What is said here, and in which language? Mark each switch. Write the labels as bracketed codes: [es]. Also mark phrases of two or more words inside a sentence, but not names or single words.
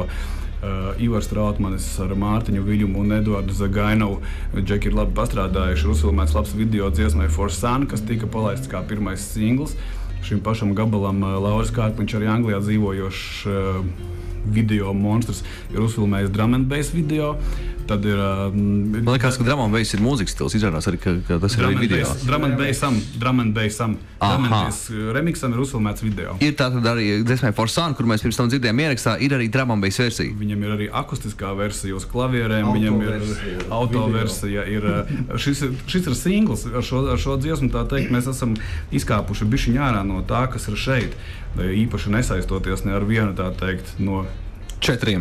[lv] Ivars Trautmanis ar Mārtiņu Viļumu un Eduardu Zagainovu. Džeki ir labi pastrādājuši, ir uzfilmēts labs video dziesmai For Sun, kas tika palaists kā pirmais singls. Šim pašam gabalam Lauris Kārkliņš, arī Anglijā dzīvojošs video monstrs, ir uzfilmējis [en] drum and bass [lv] video. Tad ir... Man liekas, ka [en] drum and bass [lv] ir mūzikas stils, izrādās arī, ka tas ir arī video. [en] Drum and bassam. [lv] Remixam ir uzfilmēts video. Ir tātad arī dziesmai For Sun, kur mēs pirms tam dzirdējām ierakstā, ir arī [en] drum and bass [lv] versija. Viņam ir arī akustiskā versija uz klavierēm, viņam ir autoversija. Šis ir singls, ar šo dziesmu, tā teikt, mēs esam izkāpuši bišķiņ ārā no tā, kas ir šeit. Īpaši nesaistoties ne ar vienu, tā teikt, no 4.